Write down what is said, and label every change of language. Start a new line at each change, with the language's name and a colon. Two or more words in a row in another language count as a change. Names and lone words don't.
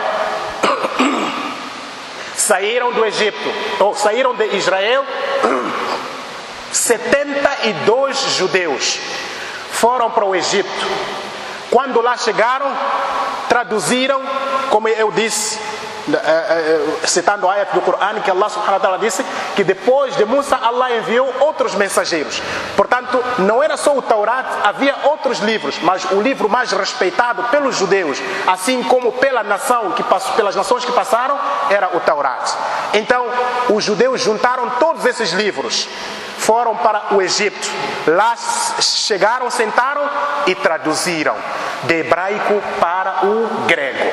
Portuguese: Saíram do Egito, ou saíram de Israel, 72 judeus foram para o Egito. Quando lá chegaram, traduziram, como eu disse, citando a ayat do Corão, que Allah
Arabic: سبحانه وتعالى
Portuguese: disse que depois de Musa, Allah enviou outros mensageiros. Portanto, não era só o Taurat, havia outros livros, mas o livro mais respeitado pelos judeus, assim como pela nação pelas nações que passaram, era o Taurat. Então, os judeus juntaram todos esses livros, foram para o Egito, lá chegaram, sentaram e traduziram de hebraico para o grego.